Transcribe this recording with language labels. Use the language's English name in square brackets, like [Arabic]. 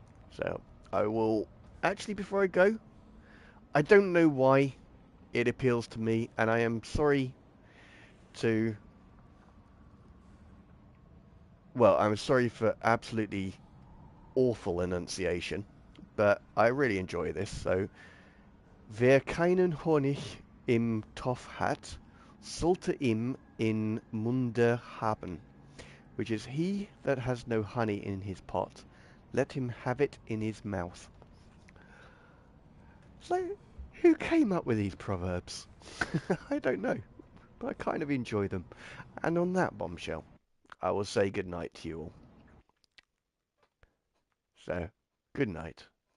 [English] So, I will... Actually, before I go, I don't know why it appeals to me, and I am sorry to... Well, I'm sorry for absolutely awful enunciation, but I really enjoy this, so... [German] Wer keinen Honig im Topf hat, sollte ihn in Munde haben. [English] Which is, he that has no honey in his pot, let him have it in his mouth. So, who came up with these proverbs? I don't know, but I kind of enjoy them. And on that bombshell, I will say good night to you all. So, good night.